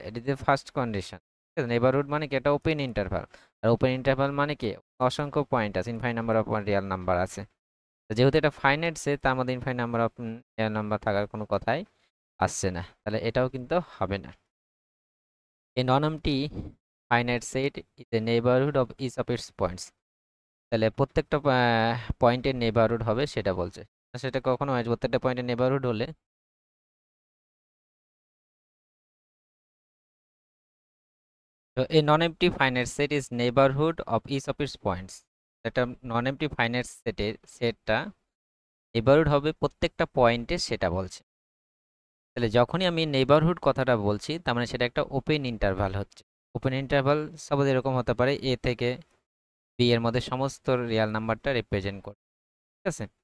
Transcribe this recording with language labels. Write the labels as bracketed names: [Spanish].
[English] It is the first condition. [Bangla] Neighbourhood মানে কি? এটা ওপেন ইন্টারভাল। আর ওপেন ইন্টারভাল মানে কি? অসংখ্য পয়েন্ট আছে, [English] infinite number of real number [Bangla] আছে। তো যেহেতু এটা ফাইনাইট সেট, তার মধ্যে infinite number of Real number থাকার কোনো কথাই আসছে না, তাহলে এটাও কিন্তু হবে না। [English] A non-empty finite set is a neighborhood of each of its points. [Bangla] তাহলে প্রত্যেকটা পয়েন্টের নেবারহুড হবে সেটা বলছে। সেটা কখনো হয় প্রত্যেকটা পয়েন্টের নেবারহুড হলে তো [English] a non-empty finite set is neighborhood of each of its points. [Bangla] একটা non-empty finite সেটটা নেবারহুড হবে প্রত্যেকটা পয়েন্টে সেটা বলছে। তাহলে যখনই আমি নেবারহুড কথাটা বলছি তার মানে সেটা একটা ওপেন ইন্টারভাল হচ্ছে। ওপেন ইন্টারভাল সাপোজ এরকম হতে পারে এ থেকে বি এর মধ্যে সমস্ত রিয়াল নাম্বারটা রিপ্রেজেন্ট করে, ঠিক আছে?